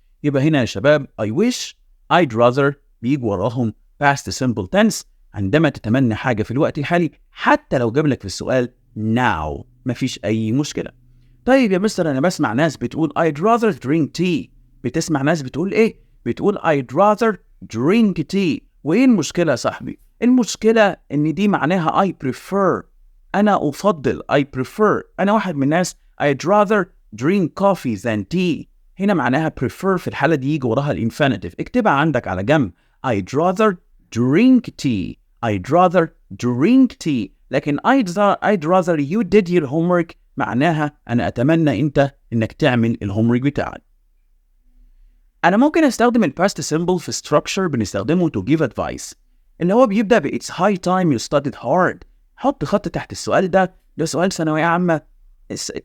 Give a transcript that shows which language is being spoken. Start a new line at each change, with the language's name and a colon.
Arabic: يبقى هنا يا شباب
English: I wish I'd rather
Arabic: بيجي وراهم
English: past simple tense
Arabic: عندما تتمنى حاجة في الوقت الحالي، حتى لو جاب لك في السؤال now مفيش أي مشكلة. طيب يا مستر أنا بسمع ناس بتقول
English: I'd rather drink tea.
Arabic: بتسمع ناس بتقول إيه؟ بتقول
English: I'd rather drink tea.
Arabic: وإيه المشكلة يا صاحبي؟ المشكلة إن دي معناها
English: I prefer.
Arabic: أنا أفضل.
English: I prefer.
Arabic: أنا واحد من الناس
English: I'd rather drink coffee than tea.
Arabic: هنا معناها prefer في الحالة دي يجي وراها الانفينيتيف. اكتبها عندك على جنب.
English: I'd rather drink tea. I'd rather drink tea.
Arabic: لكن
English: I'd rather you did your homework
Arabic: معناها أنا أتمنى أنت إنك تعمل الهومورك بتاعك. أنا ممكن أستخدم ال
English: past simple في structure
Arabic: بنستخدمه
English: to give advice،
Arabic: اللي هو بيبدأ ب
English: It's high time you studied hard.
Arabic: حط خط تحت السؤال ده سؤال ثانوية عامة 22-23.